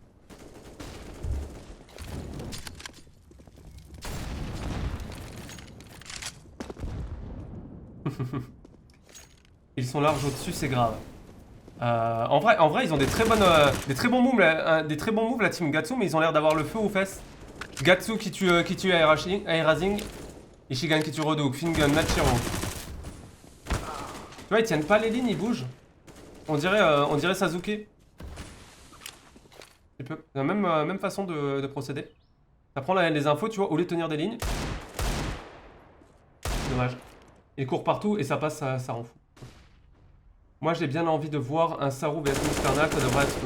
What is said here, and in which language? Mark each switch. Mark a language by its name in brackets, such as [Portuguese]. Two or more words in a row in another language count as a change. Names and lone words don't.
[French] Ils sont larges au-dessus, c'est grave. En vrai, ils ont des très bons moves, la team Gatsu, mais ils ont l'air d'avoir le feu aux fesses. Gatsu qui tue Aerazing, Ishigan qui tue Rodo, Fingun, Nachiro. Tu vois, ils tiennent pas les lignes, ils bougent. On dirait Sasuke. La même façon de procéder. Ça prend les infos, tu vois, au lieu de tenir des lignes. Dommage. Ils courent partout et ça passe, ça rend fou. Moi j'ai bien envie de voir un Saru vs Musternal, ça devrait être lourd.